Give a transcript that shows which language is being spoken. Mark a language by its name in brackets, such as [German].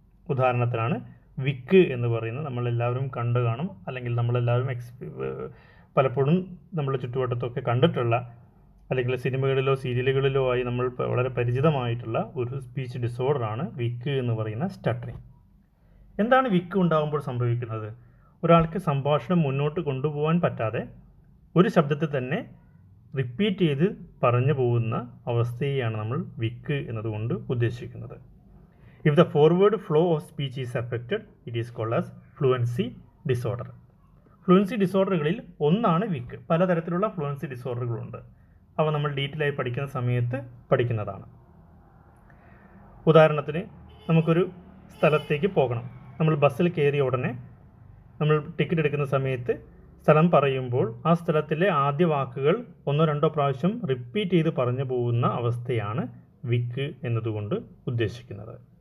[Malayalam] ഉദാഹരണത്തിനാണ് വിക്ക് എന്ന് പറയുന്നത് നമ്മളെല്ലാവരും കണ്ടു കാണും, അല്ലെങ്കിൽ നമ്മളെല്ലാവരും പലപ്പോഴും നമ്മുടെ ചുറ്റുവട്ടത്തൊക്കെ കണ്ടിട്ടുള്ള, അല്ലെങ്കിൽ സിനിമകളിലോ സീരിയലുകളിലോ ആയി നമ്മൾ വളരെ പരിചിതമായിട്ടുള്ള ഒരു സ്പീച്ച് ഡിസോർഡറാണ് വിക്ക് എന്ന് പറയുന്ന സ്റ്റട്ടറിങ്. എന്താണ് വിക്ക് ഉണ്ടാകുമ്പോൾ സംഭവിക്കുന്നത്? ഒരാൾക്ക് സംഭാഷണം മുന്നോട്ട് കൊണ്ടുപോകാൻ പറ്റാതെ ഒരു ശബ്ദത്തെ തന്നെ റിപ്പീറ്റ് ചെയ്ത് പറഞ്ഞു പോകുന്ന അവസ്ഥയെയാണ് നമ്മൾ വിക്ക് എന്നതുകൊണ്ട് ഉദ്ദേശിക്കുന്നത്. [English] If the forward flow of speech is affected, it is called as fluency disorder. [Malayalam] Fluency ഡിസോർഡറുകളിൽ ഒന്നാണ് വിക്ക്. പലതരത്തിലുള്ള ഫ്ലുവൻസി ഡിസോർഡറുകളുണ്ട്. അവ നമ്മൾ ഡീറ്റെയിൽ ആയി പഠിക്കുന്ന സമയത്ത് പഠിക്കുന്നതാണ്. ഉദാഹരണത്തിന് നമുക്കൊരു സ്ഥലത്തേക്ക് പോകണം. നമ്മൾ ബസ്സിൽ കയറിയ ഉടനെ നമ്മൾ ടിക്കറ്റ് എടുക്കുന്ന സമയത്ത് സ്ഥലം പറയുമ്പോൾ ആ സ്ഥലത്തിലെ ആദ്യ വാക്കുകൾ 1-2 പ്രാവശ്യം റിപ്പീറ്റ് ചെയ്ത് പറഞ്ഞു പോകുന്ന അവസ്ഥയാണ് വിക്ക് എന്നതുകൊണ്ട് ഉദ്ദേശിക്കുന്നത്.